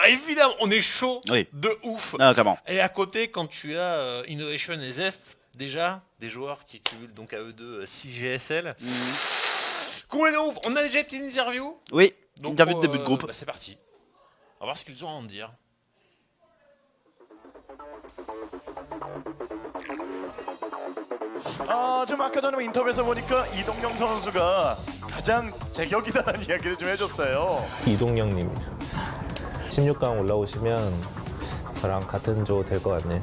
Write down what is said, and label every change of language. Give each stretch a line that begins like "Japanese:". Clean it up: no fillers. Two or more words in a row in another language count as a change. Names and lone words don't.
French: Évidemment, on est chaud de ouf. Clairement. Et à côté, quand tu as Innovation et Zest, déjà, des joueurs qui cumulent donc à eux deux 6 GSL. Complètement ouf. On a déjà une petite interview. Oui, donc, interview de début de groupe. Bah, c'est parti. On va voir ce qu'ils ont à en dire.
Korean: 좀 아까 전에 인터뷰에서 보니까 이동영 선수가 가장 제격이다라는 이야기를 좀 해줬어요. 이동영님 16강 올라오시면 저랑 같은 조 될 것 같네요.